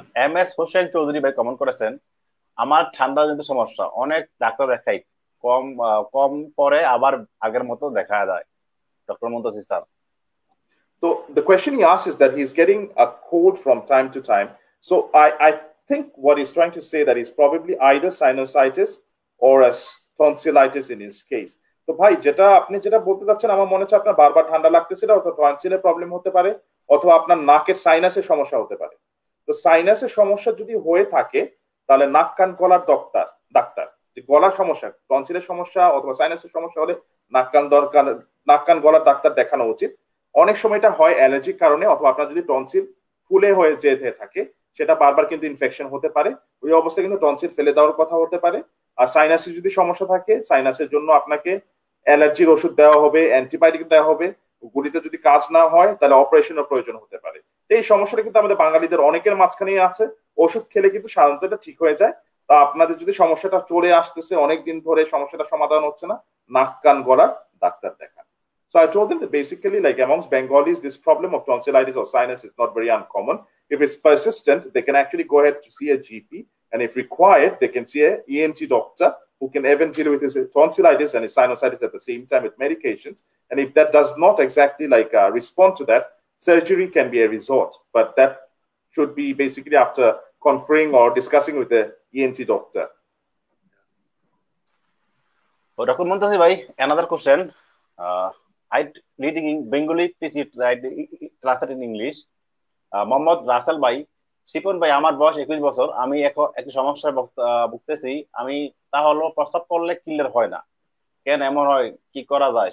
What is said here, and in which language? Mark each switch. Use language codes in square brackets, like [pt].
[bn] MS Hossain Chowdhury ভাই comment করেছেন, আমার ঠান্ডা জনিত সমস্যা, অনেক ডাক্তার দেখাই, কম কম পরে আবার আগের মতো দেখা যায়। Doctor Muntasir sir. [en] So the question he asks is that he's getting a cold from time to time. So I think what he's trying to say that is probably either sinusitis or a tonsillitis in his case. [bn] তো ভাই যেটা আপনি যেটা বলতে চাচ্ছেন, আমার মনে হচ্ছে আপনার বারবার ঠান্ডা লাগতেছিল, অথবা টনসিলের প্রবলেম হতে পারে, অথবা আপনার নাকের সাইনাসের সমস্যা হতে পারে। তো সাইনাসের সমস্যা যদি হয়ে থাকে তাহলে নাক কান গলার ডাক্তার যে গলার সমস্যা, টনসিলের সমস্যা অথবা সাইনাসের সমস্যা হলে নাক কান গলার ডাক্তার দেখানো উচিত। অনেক সময় এটা হয় অ্যালার্জির কারণে, অথবা আপনার যদি টনসিল ফুলে হয়ে যেতে থাকে, সেটা বারবার কিন্তু ইনফেকশন হতে পারে। ওই অবস্থায় কিন্তু টনসিল ফেলে দেওয়ার কথা হতে পারে। আর সাইনাসের যদি সমস্যা থাকে, সাইনাসের জন্য আপনাকে অ্যালার্জির ওষুধ দেওয়া হবে, অ্যান্টিবায়োটিক দেওয়া হবে। গুলিতে যদি কাজ না হয় তাহলে অপারেশনের প্রয়োজন হতে পারে। এই সমস্যাটা কিন্তু আমাদের বাঙালিদের অনেকের মাঝখানেই আছে। ওষুধ খেলে কিন্তু সাধারণত এটা ঠিক হয়ে যায়। তা আপনাদের যদি সমস্যাটা চলে আসতেছে, অনেকদিন ধরে সমস্যাটা সমাধান হচ্ছে না, নাক কান গলার ডাক্তার দেখান। [en] So I told them that basically, like amongst Bengalis, this problem of tonsillitis or sinus is not very uncommon. If it's persistent, they can actually go ahead to see a GP, and if required, they can see a ENT doctor who can even deal with his tonsillitis and his sinusitis at the same time with medications. And if that does not exactly respond to that, surgery can be a resort, but that should be basically after conferring or discussing with the ENT doctor. Dr. Muntasir bhai, another question. I reading in Bengali, please translate in English. [bn] Mohammad Rasel ভাই, শিপন ভাই, আমার বয়স 21 বছর। আমি একটি সমস্যায় ভুগতেছি। আমি তা হলো প্রস্রাব করলে ক্লিয়ার হয় না, কেন এমন হয়, কি করা যায়?